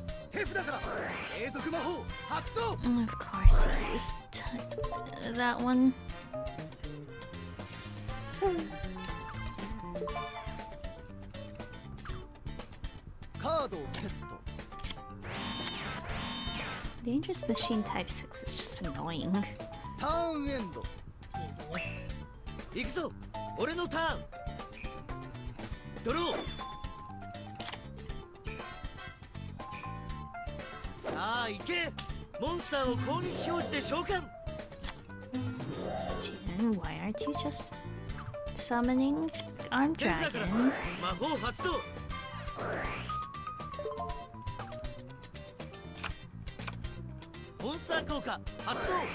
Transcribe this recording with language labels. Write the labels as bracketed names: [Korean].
[Japanese] 手札から永続魔法発動。 [English] Of course he used that one. [Japanese] カードをセット。 [English] Dangerous Machine Type 6 is just annoying. [Japanese] ターンエンド。行くぞ。俺のターン。ドロー。さあ行け。モンスターを攻撃表示で召喚。 [English] Jin, why aren't you just summoning Armed [Japanese] 手札から [English] Dragon? [Japanese] 魔法発動。モンスター効果発動。